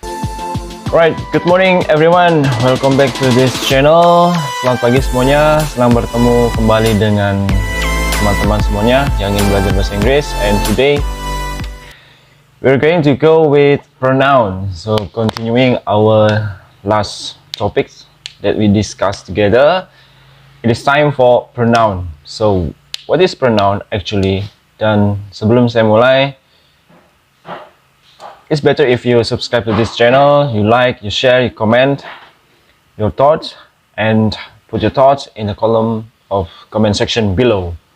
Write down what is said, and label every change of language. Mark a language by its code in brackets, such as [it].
[en] Right, good morning everyone. Welcome back to this channel. [id] Selamat pagi semuanya. Senang bertemu kembali dengan teman-teman semuanya yang ingin belajar bahasa Inggris. [en] And today we're going to go with pronoun. So continuing our last topics that we discussed together, it is time for pronoun. So what is pronoun actually? [id] Dan sebelum saya mulai, [en] it's better if you subscribe to this channel, you like, you share, you comment your thoughts, and put your thoughts in the column of comment section below.